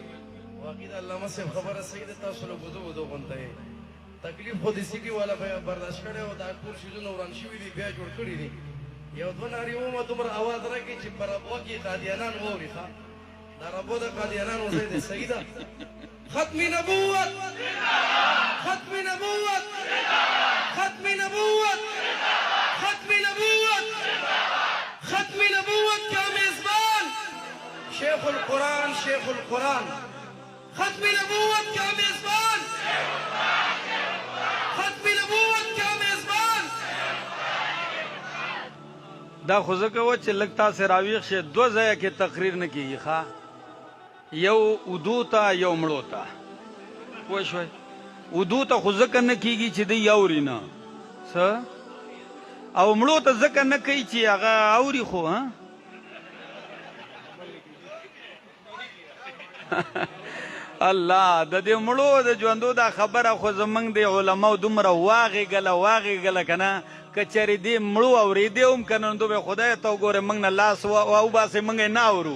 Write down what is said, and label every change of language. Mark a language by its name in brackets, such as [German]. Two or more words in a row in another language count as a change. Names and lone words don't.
[Pashto] واقعی علامه صاحب خبره صحیح ده، تاسو له بدو غونډه یې تکلیف خو د سیټي والا برداشت کړی او دا ټول شیزونه وران شوي دي بیا جوړ کړي دي. یو دوه نارې ومه دومره اواز راکړي چې په ربوه کې قادیانان واوري. ښه دا ربوه د قادیانانو ځای دی، صحیح ده. [Urdu] ختم نبوت، ختم نبوت، ختم نبوت، ختم نبوت، ختم نبوت کا میزبان شیخ القرآن، شیخ القرآن. ختم نبوت کا میزبان، ختم نبوت کا میزبان. [Pashto] دا خو ځکه وه چې لږ تاسې راویښ شئ. دوه ځایه کې تقریر نه کېږي، ښه یو اودو ته یو مړو ته، پوه شوئ. اودو ته خو ځکه نه کېږي چې دی اوري نه څه، او مړو ته ځکه نه کوي چې هغه اوري خو الله د دې مړو د ژوندو دا خبره خو زمونږ د علماو دومره واغېږله که نه، که چېرې دې مړو اورېدې هم که نه نو دوی خدای ته وګورې موږ نه لاس وباسې موږ یې نه اورو.